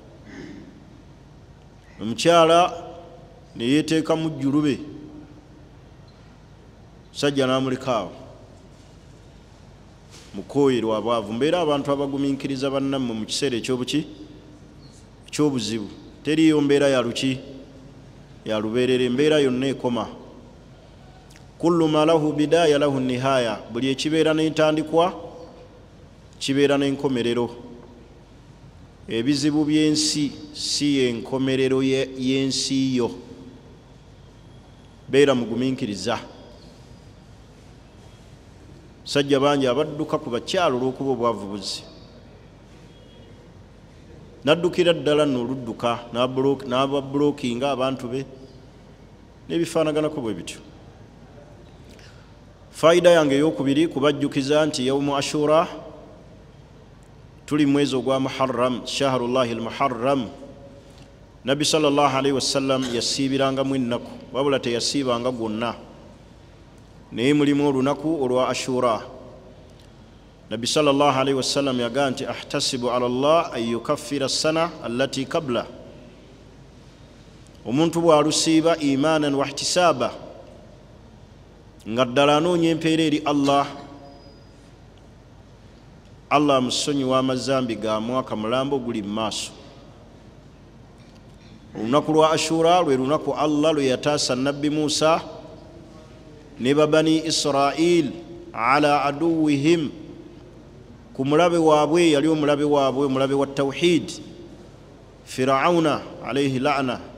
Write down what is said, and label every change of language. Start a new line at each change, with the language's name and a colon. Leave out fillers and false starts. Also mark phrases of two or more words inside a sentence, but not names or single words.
Ganda: Omukyala ne yeeteeka mu jjulube, sajja n'amuleka awo mukooye lwa bwavu. Mbeera abantu abagumiikiriza bannammwe mu kiseera eky'obuzibu. Teriyo mbeera ya luki ya lubeerera, embeera yonna ekoma.
Arabic: كل ما له بداية له نهاية,
Ganda: buli ekibeera n'entandikwa kibeera n'enkomerero. Ebizibu by'ensi si y'enkomerero y'ensi yo. Beera mugumiikiriza. Sajja bangi abadduka ku bakyalo olw'okuba obwavu buzzi, n'addukira ddala n'oludduka n'ababulookinga abantu be n'ebifaanaganako bwe bityo. Fayida yange ey'okubiri kubajjukiza nti
Arabic: يوم عاشوراء
Ganda: tuli mwezi ogwa Muharram,
Arabic: شهر الله المحرم.
Ganda: Nabbi
Arabic: صلى الله عليه وسلم
Ganda: yasiibirangamu ennaku, wabula teyasiibanga gwonna, naye mulimu olunaku olwa Ashura. Nabbi
Arabic: صلى الله عليه وسلم
Ganda: yagaa nti
Arabic: أحتسب على الله أن يكفر السنة التي قبله.
Ganda: Omuntu bw'alusiiba
Arabic: إيمانا واحتسابا,
Ganda: nga ddala anoonya empeera eri Allah, Allah amusonyiwa amazambi ga mwaka mulambo guli mu maaso. Olunaku lwa Ashura lwe lunaku Allah lwe yataasa Nabbi Musa ne Bani Israil
Arabic: على عدوهم,
Ganda: ku mulabe waabwe, yali omulabe waabwe, omulabe wa tawhid, Firauna
Arabic: عليه اللعنة.